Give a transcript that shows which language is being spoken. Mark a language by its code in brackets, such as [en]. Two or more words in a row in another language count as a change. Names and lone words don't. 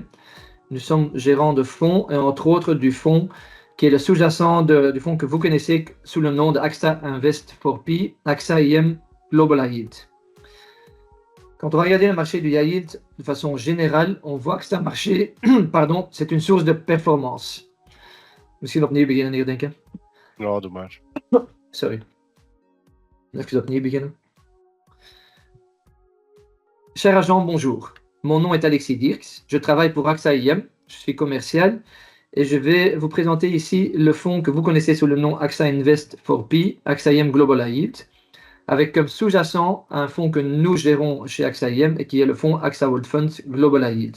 [fr] Nous sommes gérants de fonds et entre autres du fonds qui est le sous-jacent du fonds que vous connaissez sous le nom de AXA Invest for P, AXA IM Global High Yield. Quand on va regarder le marché du [en] high yield [fr] de façon générale, on voit que c'est un marché, pardon, c'est une source de performance. [nl] Misschien opnieuw beginnen hier, denken. Ja, doe maar. Sorry. Even opnieuw beginnen. [fr] Cher agent, bonjour. Mon nom est Alexis Dirks, je travaille pour AXA IM, je suis commercial et je vais vous présenter ici le fonds que vous connaissez sous le nom AXA Invest for P, AXA IM Global High Yield, avec comme sous-jacent un fonds que nous gérons chez AXA IM et qui est le fonds AXA World Funds Global High Yield.